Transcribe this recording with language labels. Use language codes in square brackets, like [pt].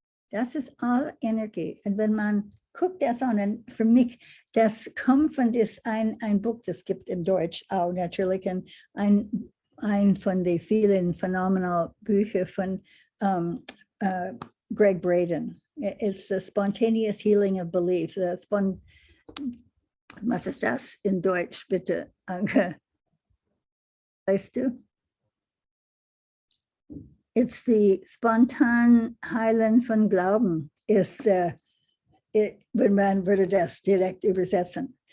[de] Das ist all Energie. Und wenn man guckt das an, und für mich, das kommt von ein Buch, das gibt in Deutsch auch natürlich, ein von den vielen phenomenalen Büchern von Greg Braden. [en] It's the Spontaneous Healing of Belief. [de] Was ist das in Deutsch, bitte, Anke? Weißt du? [en] It's the [de] spontan Heilen von Glauben, ist, wenn man würde das direkt übersetzen.